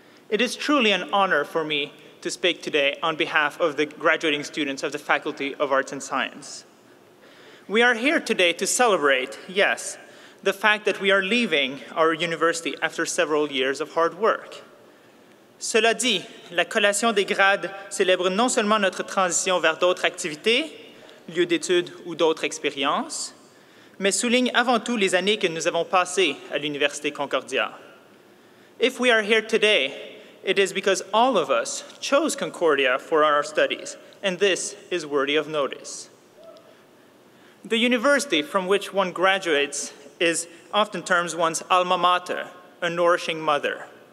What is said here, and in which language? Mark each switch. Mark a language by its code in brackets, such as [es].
[en] It is truly an honor for me to speak today on behalf of the graduating students of the Faculty of Arts and Science. We are here today to celebrate, yes, the fact that we are leaving our university after several years of hard work. [fr] Cela dit, la collation des grades célèbre non seulement notre transition vers d'autres activités, lieu d'études ou d'autres expériences, mais souligne avant tout les années que nous avons passées à l'Université Concordia. [en] If we are here today, it is because all of us chose Concordia for our studies, and this is worthy of notice. The university from which one graduates is often termed one's alma mater, a nourishing mother.